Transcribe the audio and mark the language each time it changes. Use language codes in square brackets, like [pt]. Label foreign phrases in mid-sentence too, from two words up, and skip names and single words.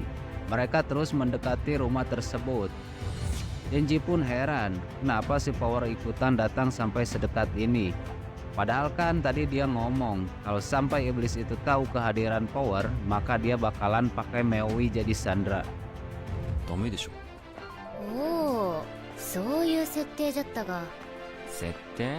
[id] Mereka terus mendekati rumah tersebut. Denji pun heran kenapa si Power ikutan datang sampai sedekat ini. Padahal kan tadi dia ngomong kalau sampai iblis itu tahu kehadiran Power, maka dia bakalan pakai Meoi jadi Sandra. [ja] ダメでしょ。おお、そういう設定じゃったが。設定？